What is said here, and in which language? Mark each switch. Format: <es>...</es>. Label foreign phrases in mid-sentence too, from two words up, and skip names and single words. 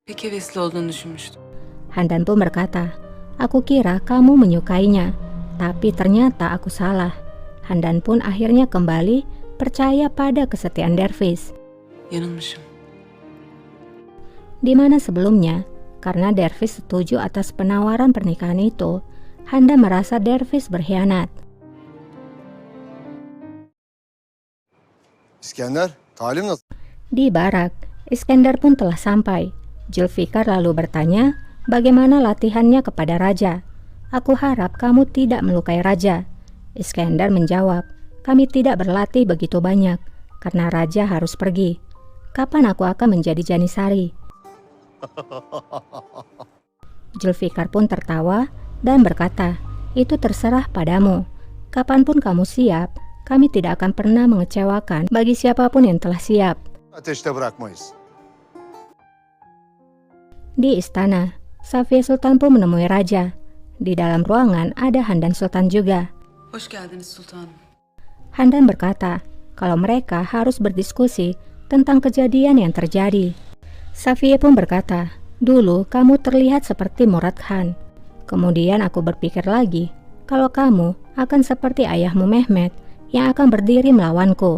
<tr>Pek hevesli olduğunu düşünmüştüm.</tr> <id>Handan pun berkata, aku kira kamu menyukainya, tapi ternyata aku salah. Handan pun akhirnya kembali percaya pada kesetiaan Dervis.</id> <tr>Yanılmışım.</tr> <id>Di mana sebelumnya, karena Dervis setuju atas penawaran pernikahan itu, Handa merasa Dervis berkhianat.</id> <tr>İskender, talim nasıl?</tr> <id>Di barak, Iskandar pun telah sampai. Zulfikar lalu bertanya bagaimana latihannya kepada raja. Aku harap kamu tidak melukai raja. Iskandar menjawab, kami tidak berlatih begitu banyak karena raja harus pergi. Kapan aku akan menjadi Janisari? Zulfikar pun tertawa dan berkata, itu terserah padamu. Kapanpun kamu siap, kami tidak akan pernah mengecewakan bagi siapapun yang telah siap.</id> <tr>Ateşte bırakmayız.</tr> <id>Di istana, Safiye Sultan pun menemui raja. Di dalam ruangan ada Handan Sultan juga.</id> <tr>Hoş geldiniz sultanım.</tr> <id>Handan berkata kalau mereka harus berdiskusi tentang kejadian yang terjadi. Safiye pun berkata, dulu kamu terlihat seperti Murad Khan. Kemudian aku berpikir lagi, kalau kamu akan seperti ayahmu Mehmet yang akan berdiri melawanku.</id>